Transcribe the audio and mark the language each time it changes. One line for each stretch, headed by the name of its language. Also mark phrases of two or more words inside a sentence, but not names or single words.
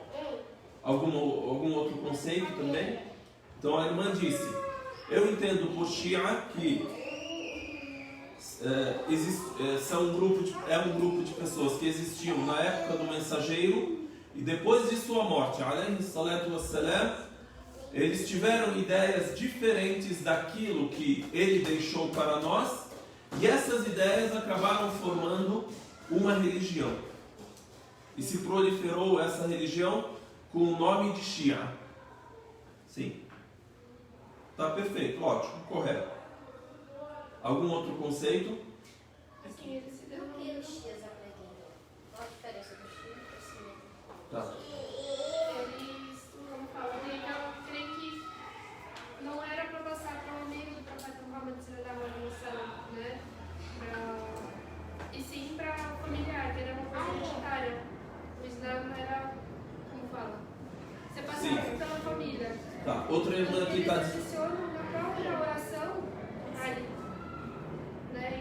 Portuguese: Algum outro conceito também? Então a irmã disse, eu entendo por Shia que é um grupo de pessoas que existiam na época do mensageiro e depois de sua morte,
Arabic: عليه الصلاة والسلام,
Portuguese: eles tiveram ideias diferentes daquilo que ele deixou para nós e essas ideias acabaram formando uma religião. E se proliferou essa religião com o nome de Shia. Sim. Tá perfeito, ótimo, correto. Algum outro conceito? Assim, eles se dão o que os Shias acreditam? Qual a diferença do Shia e do Sunni? Tá. Eles, como falam, creem que não era para passar para o amigo do profeta Muhammad
Arabic: صلى الله عليه وسلم,
Portuguese: né? E sim para familiar, que era uma coisa hereditária. O Islã era, como fala, você passava pela família. Tá, outra irmã aqui está Eles adicionam na própria oração ali. Né?